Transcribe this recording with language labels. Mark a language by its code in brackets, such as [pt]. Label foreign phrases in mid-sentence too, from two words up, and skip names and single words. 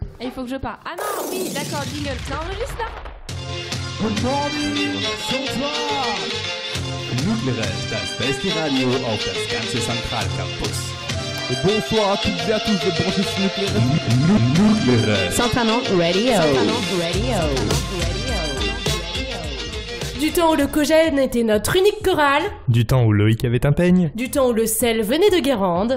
[fr] Et il faut que je parle. Ah non, oui, d'accord, jingle. Ça enregistre là? [en] Good morning, [de] Sonntag! Nucleare, das beste Radio auf das ganze Zentralcampus. [fr] Et bonsoir à toutes et à tous de brancher sur Nucleare. Nucleare. Centraland Radio. Du temps où le Cogène était notre unique chorale. Du temps où Loïc avait un peigne. Du temps où le sel venait de Guérande.